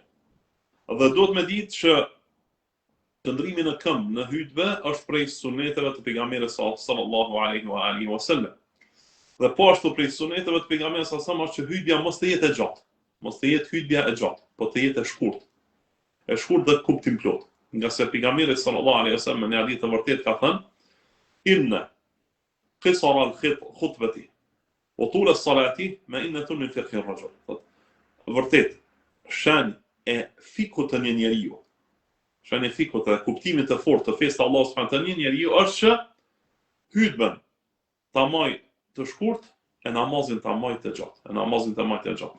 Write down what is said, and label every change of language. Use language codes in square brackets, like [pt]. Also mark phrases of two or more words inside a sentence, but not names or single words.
[sq] Dhe duhet me ditë që qëndrimi në këmbë në hutbe është prej suneteve të pejgamberit [ar] صلى الله عليه وسلم. [sq] Dhe po ashtu prej suneteve të pejgamberit [ar] صلى الله عليه وسلم [sq] është që hutbja mos të jetë e gjatë. Mos të jetë hutbja e gjatë, po të jetë e shkurt. E shkurt dhe kuptim plot. Nga se pejgamberi [ar] صلى الله عليه وسلم [sq] në hadith të vërtetë ka thënë: [ar] "إن قصر الخطبة وطول الصلاة مئنة من فقه الرجل." [sq] Vërtet, shenjë e fikut të një njeriu, shenjë e fikut të kuptimit të fortë të fesë të Allahut [ar] سبحانه وتعالى [sq] një njeriu është që hutben ta maj të shkurt e namazin ta maj të gjatë.